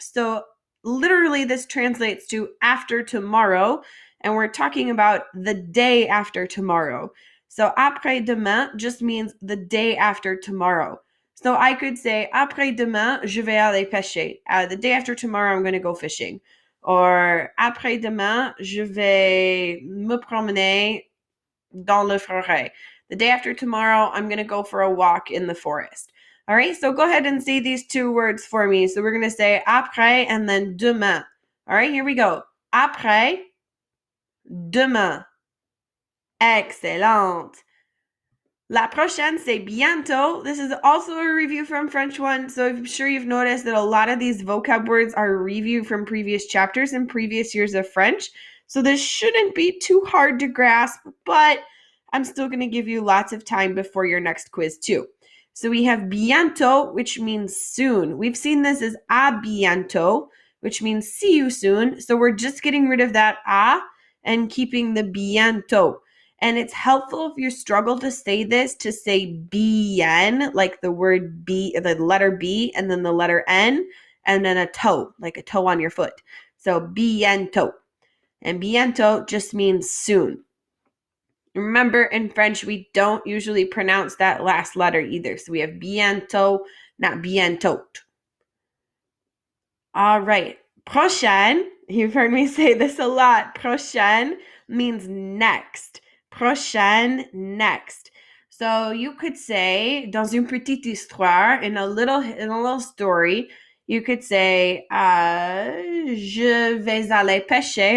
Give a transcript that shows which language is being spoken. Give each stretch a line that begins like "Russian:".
English: So literally this translates to after tomorrow. And we're talking about the day after tomorrow. So après-demain just means the day after tomorrow. So I could say
French: après-demain, je vais aller pêcher.
English: The day after tomorrow, I'm going to go fishing.
French: Or après-demain, je vais me promener dans la forêt.
English: The day after tomorrow, I'm going to go for a walk in the forest. All right, so go ahead and say these 2 words for me. So we're going to say après and then demain. All right, here we go.
French: Après, demain. Excellent. La prochaine, c'est bientôt.
English: This is also a review from French 1, so I'm sure you've noticed that a lot of these vocab words are a review from previous chapters and previous years of French. So this shouldn't be too hard to grasp, but I'm still going to give you lots of time before your next quiz too. So we have bientôt, which means soon. We've seen this as à bientôt, which means see you soon. So we're just getting rid of that à, and keeping the bientôt. And it's helpful if you struggle to say this to say bien, like the word B, the letter B, and then the letter N, and then a toe, like a toe on your foot. So bientôt. And bientôt just means soon. Remember, in French, we don't usually pronounce that last letter either. So we have bientôt, not bientôt. All right. Prochaine, you've heard me say this a lot. Prochaine means next. Prochaine, next. So you could say,
French: dans une petite histoire,
English: in a little story, you could say,
French: je vais aller pêcher.